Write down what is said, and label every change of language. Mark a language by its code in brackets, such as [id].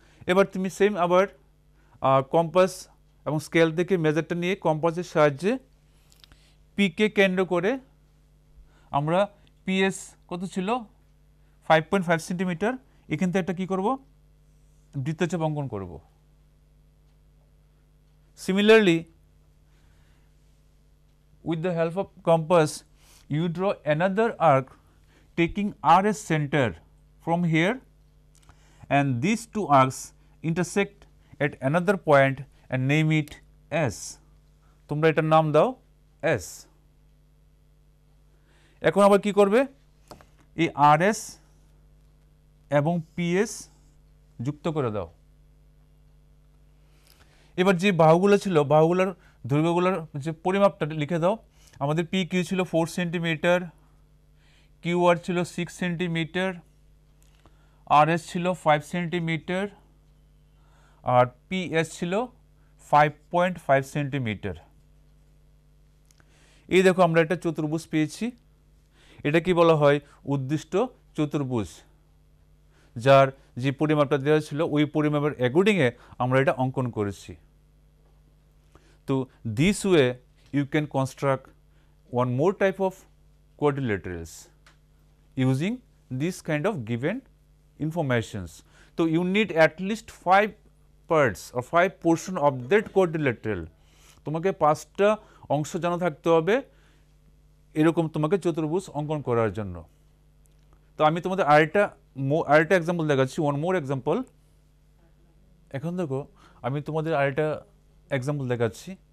[bn] এবার তুমি সেম আবার কম্পাস এবং স্কেল থেকে মেজারটা নিয়ে কম্পাসের সাহায্যে পিকে কেন্দ্র করে আমরা পিএস কত ছিল 5.5 সেন্টিমিটার, এখান থেকে একটা কী করব, বৃত্তচাপ অঙ্কন করব। [en] Similarly with the help of compass you draw another arc taking R as center from here, and these two arcs intersect at another point and name it S. [bn] তোমরা এটার নাম দাও S. এখন আবার কি করবে, এই RS এবং PS যুক্ত করে দাও। এবার যে বাহুগুলো ছিল, বাহুগুলোর দৈর্ঘ্যগুলোর যে পরিমাপটা লিখে দাও। আমাদের পি কিউ ছিল 4 সেন্টিমিটার, কিউআর ছিল 6 সেন্টিমিটার, আরএস ছিল 5 সেন্টিমিটার আর পিএস ছিল 5.5 সেন্টিমিটার। এই দেখো আমরা একটা চতুর্ভুজ পেয়েছি। এটা কি বলা হয়, উদ্দিষ্ট চতুর্ভুজ, যার যে পরিমাপটা দেওয়া ছিল ওই পরিমাপের অ্যাকর্ডিংয়ে আমরা এটা অঙ্কন করেছি। [en] তো this way you can construct one more type of quadrilaterals using this kind of given informations. So you need at least 5 parts or 5 portion of that quadrilateral. [bn] তোমাকে 5টা অংশ জানা থাকতে হবে এরকম তোমাকে চতুর্ভুজ অঙ্কন করার জন্য। তো আমি তোমাদের আরেকটা এক্সাম্পল দেখাচ্ছি, [en] One more example. [bn] এখন দেখো আমি তোমাদের আরেকটা এক্সাম্পল দেখাচ্ছি।